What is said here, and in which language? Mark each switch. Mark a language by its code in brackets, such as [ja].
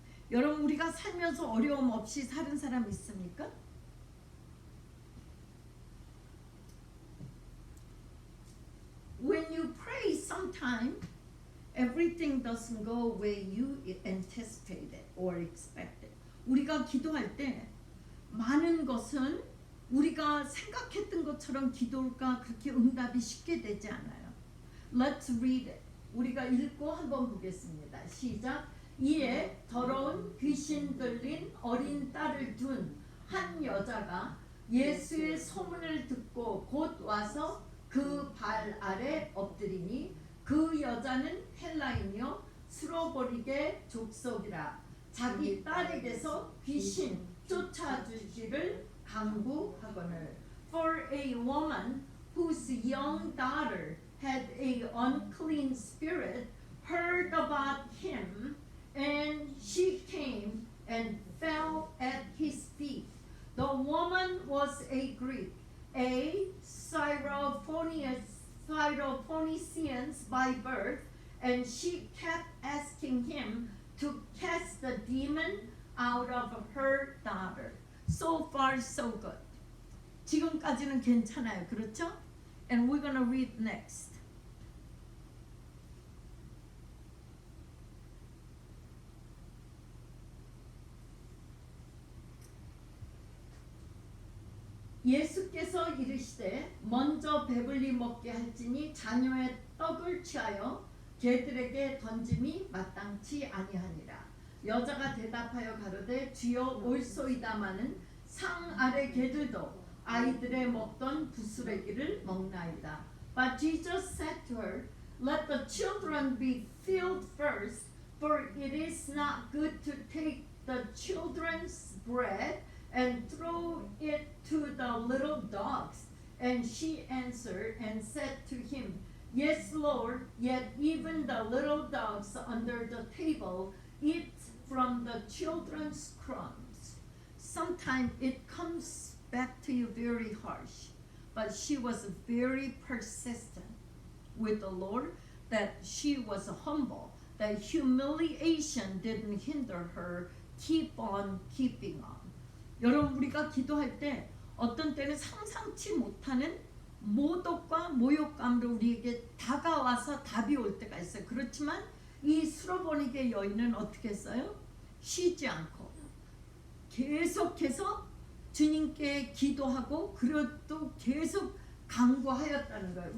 [ko] 여러분 우리가 살면서 어려움 없이 사는 사람 있습니까? [en] When you pray, sometimes everything doesn't go where you anticipated or expected. [ko] 우리가 기도할 때 많은 것은 우리가 생각했던 것처럼 기도가 그렇게 응답이 쉽게 되지 않아요. [en] Let's read it. [ko] 우리가 읽고 한번 보겠습니다. 시작. 이에 더러운 귀신 들린 어린 딸을 둔 한 여자가 예수의 소문을 듣고 곧 와서 그 발 아래 엎드리니 그 여자는 헬라인이요 스로보니게 족속이라 자기 딸에게서 귀신 쫓아주기를 강구하거늘. [en] For a woman whose young daughter had a unclean spirit heard about him, and she came and fell at his feet. The woman was a Greek, a Syrophoenician by birth, and she kept asking him to cast the demon out of her daughter. So far, so good. [ko] 지금까지는 괜찮아요, 그렇죠? [en] And we're gonna read next. [ko] 예수께서 이르시되 먼저 배불리 먹게 할지니 자녀의 떡을 취하여 개들에게 던짐이 마땅치 아니하니라. 여자가 대답하여 가로되 주여 올소이다마는 상 아래 개들도 아이들의 먹던 부스러기를 먹나이다. [en] But Jesus said to her, Let the children be filled first, for it is not good to take the children's bread and throw it to the little dogs. And she answered and said to him, Yes, Lord, yet even the little dogs under the table eat from the children's crumbs. Sometimes it comes back to you very harsh, but she was very persistent with the Lord, that she was humble, that humiliation didn't hinder her, keep on keeping on. [ko] 여러분 우리가 기도할 때 어떤 때는 상상치 못하는 모독과 모욕감으로 우리에게 다가와서 답이 올 때가 있어요. 그렇지만 이 수로보니게 여인은 어떻게 했어요? 쉬지 않고 계속해서 주님께 기도하고 그래도 계속 강구하였다는 거예요.